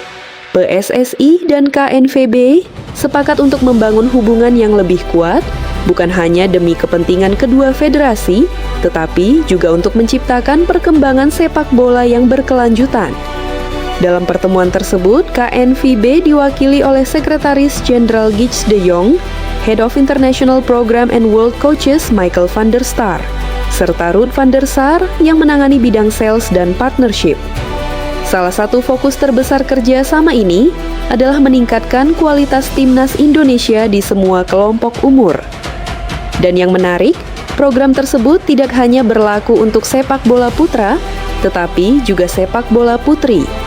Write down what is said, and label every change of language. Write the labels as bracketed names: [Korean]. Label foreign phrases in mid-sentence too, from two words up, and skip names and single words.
[Indonesian] PSSI dan KNVB sepakat untuk membangun hubungan yang lebih kuat, bukan hanya demi kepentingan kedua federasi, tetapi juga untuk menciptakan perkembangan sepak bola yang berkelanjutan. Dalam pertemuan tersebut, KNVB diwakili oleh Sekretaris Jenderal Guus de Jong, [English] Head of International Program and World Coaches [Indonesian] Michael van der Sar, serta Ruud van der Sar yang menangani bidang sales dan partnership. Salah satu fokus terbesar kerjasama ini adalah meningkatkan kualitas timnas Indonesia di semua kelompok umur. Dan yang menarik, program tersebut tidak hanya berlaku untuk sepak bola putra, tetapi juga sepak bola putri.